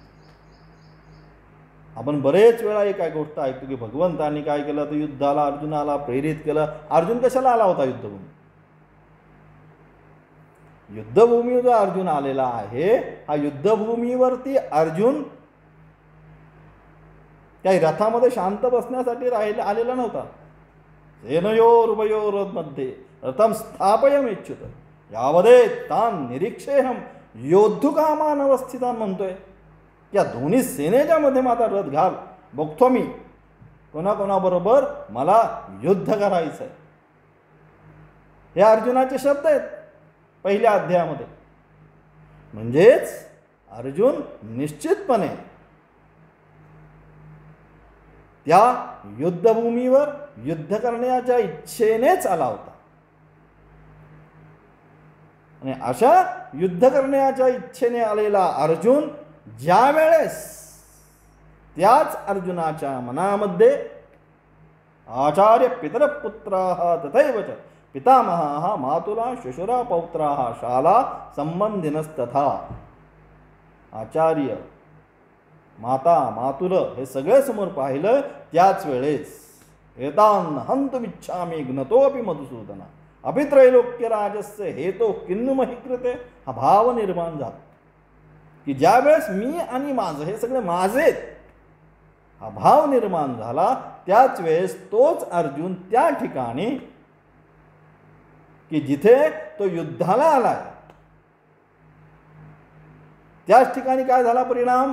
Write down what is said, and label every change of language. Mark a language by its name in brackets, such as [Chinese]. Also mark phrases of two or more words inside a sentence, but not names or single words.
[Marathi] आपण बरेच वेळा एक गोष्ट ऐकतो की भगवंतांनी काय केलं तर युद्धाला अर्जुनाला प्रेरित केलं. अर्जुन कशाला आला होता युद्धभूमी? युद्धभूमीवर जो अर्जुन आलेला आहे हा युद्धभूमीवरती अर्जुन त्या रथामध्ये शांत बसण्यासाठी आलेला नव्हता. [Sanskrit] सेनयोरुभयोर्मध्ये रथम स्थापयमेच्युत यावदे तान निरीक्षेहम योद्धुकामान अवस्थितान [Marathi] म्हणतोय. या दोन्ही सेनेच्या मध्ये माझा रथ घाल, बघतो मी कोणाकोणाबरोबर मला युद्ध करायचं आहे. हे अर्जुनाचे शब्द आहेत पहिल्या अध्यायामध्ये. म्हणजेच अर्जुन निश्चितपणे त्या युद्धभूमीवर युद्ध करण्याच्या इच्छेनेच आला होता. आणि अशा युद्ध करण्याच्या इच्छेने आलेला अर्जुन ज्या वेळेस त्याच अर्जुनाच्या मनामध्ये [Sanskrit] आचार्य पितरपुत्राः तथैवच पितामहाः मातुला श्वशुरा पौत्राः शाला संबंधिनस्तथा, [Marathi] आचार्य माता मातुल हे सगळे समोर पाहिलं. त्याच वेळेस [Sanskrit] एतान हंतुमिच्छामि ज्ञतोपि मधुसूदना अभित्रैलोक्य राजस्य हेतो किन्नु मही कृते. [Marathi] हा भाव निर्माण झाला की ज्यावेळेस मी आणि माझं हे सगळे माझेत हा भाव निर्माण झाला. त्याच वेळेस तोच अर्जुन त्या ठिकाणी की जिथे तो युद्धाला आलाय त्याच ठिकाणी काय झाला परिणाम.